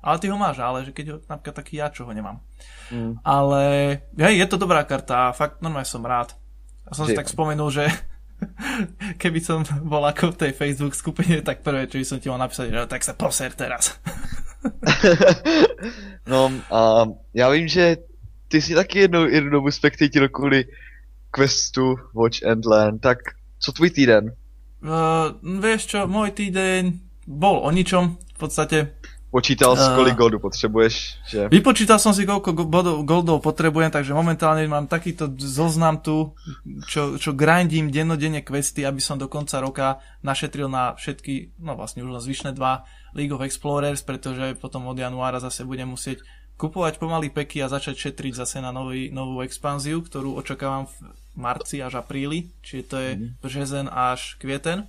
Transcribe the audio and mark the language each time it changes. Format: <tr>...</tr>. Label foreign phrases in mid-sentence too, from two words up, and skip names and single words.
<sk>Ale ty ho máš, ale že keď ho napríklad taký ja, čo ho nemám. Ale hej, je to dobrá karta a fakt normálne som rád. A som si tak spomenul, že keby som bol ako v tej Facebook skupine, tak prvé, čo by som ti mal napísať, že tak sa poser teraz.</sk> <cs>No a já vím, že ty jsi taky jednu dobu spektatil kvůli questu Watch and Learn, tak co tvůj týden?</cs> <sk>Vieš čo, môj týdeň bol o ničom, v podstate. Počítal si, kolik goldu potrebuješ? Že... Vypočítal som si, koľko goldov potrebujem, takže momentálne mám takýto zoznam tu, čo grindím dennodenne questy, aby som do konca roka našetril na všetky, no vlastne už len zvyšné 2 League of Explorers, pretože potom od januára zase budem musieť kupovať pomaly peky a začať šetriť zase na novú expanziu, ktorú očakávam v marci až apríli, čiže to je březen až kvieten.</sk>